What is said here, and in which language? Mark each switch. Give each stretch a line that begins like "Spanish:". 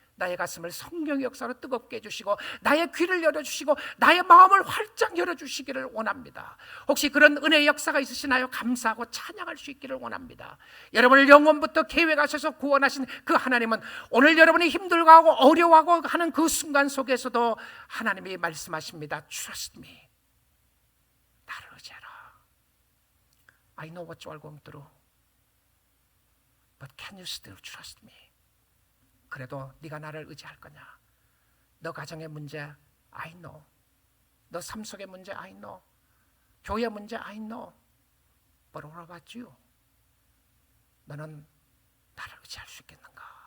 Korean: 나의 가슴을 성령의 역사로 뜨겁게 해주시고 나의 귀를 열어주시고 나의 마음을 활짝 열어주시기를 원합니다. 혹시 그런 은혜의 역사가 있으시나요? 감사하고 찬양할 수 있기를 원합니다. 여러분을 영원부터 계획하셔서 구원하신 그 하나님은 오늘 여러분이 힘들고 하고 어려워하고 하는 그 순간 속에서도 하나님이 말씀하십니다.
English: Trust me.
Korean: 나를 의지하라.
English: I know what you are going through. But can you still trust me?
Korean: 그래도 네가 나를 의지할 거냐? 너 가정의 문제
English: I know.
Korean: 너 삶 속의 문제
English: I know.
Korean: 교회 문제
English: I know. But what about you?
Korean: 너는 나를 의지할 수 있겠는가?